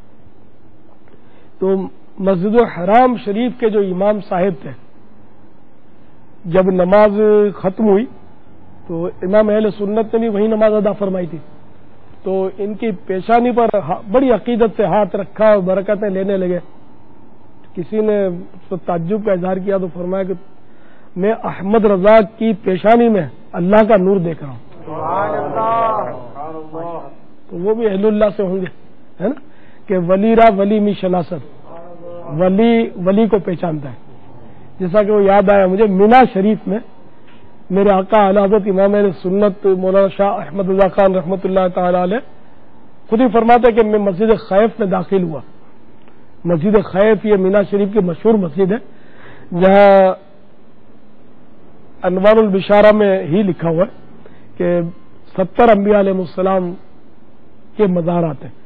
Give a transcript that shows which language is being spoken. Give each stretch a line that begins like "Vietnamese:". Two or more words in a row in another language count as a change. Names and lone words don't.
Urdu: تو مسجد الحرام شریف کے جو امام صاحب تھے جب نماز ختم ہوئی تو امام اہل سنت نے بھی وہی نماز ادا فرمائی تھی، تو ان کی پیشانی پر بڑی عقیدت سے ہاتھ رکھا اور برکتیں لینے لگے۔ کسی نے تعجب کا اظہار کیا تو فرمایا کہ میں احمد رضا کی پیشانی میں اللہ کا نور دیکھ رہا ہوں۔ تو وہ بھی اہل اللہ سے ہوں گے، ہے نا، کہ
Persian: ولی را ولی می شناسد،
Urdu: ولی ولی کو پہچانتا ہے۔ جیسا کہ وہ یاد آیا مجھے، مینا شریف میں میرے آقا اعلیٰ حضرت امام اہل سنت مولانا شاہ احمد رضا خان رحمۃ اللہ تعالی علیہ خود ہی فرماتے کہ میں مسجد خیف میں داخل ہوا۔ مسجد خیف یہ مینا شریف کی مشہور مسجد ہے، جہاں انوار البشارہ میں ہی لکھا ہوا ہے کہ 70 انبیاء علیہ السلام کے مزارات ہیں۔